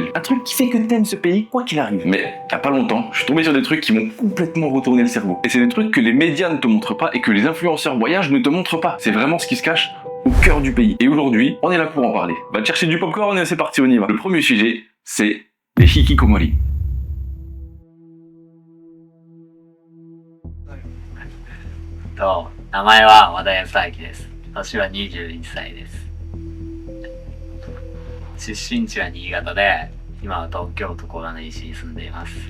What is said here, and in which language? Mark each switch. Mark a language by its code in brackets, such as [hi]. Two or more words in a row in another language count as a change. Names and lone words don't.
[fr] Un truc qui fait que t'aimes ce pays quoi qu'il arrive. Mais il y a pas longtemps, je suis tombé sur des trucs qui m'ont complètement retourné le cerveau. Et c'est des trucs que les médias ne te montrent pas et que les influenceurs voyage ne te montrent pas. C'est vraiment ce qui se cache au cœur du pays. Et aujourd'hui, on est là pour en parler. Va te chercher du popcorn et c'est parti, on y va. Le premier sujet, c'est les hikikomori. [ja] と、名前は和田康明です。年は21歳です。出身地は新潟で、今は東京都小金井市に住んでいます。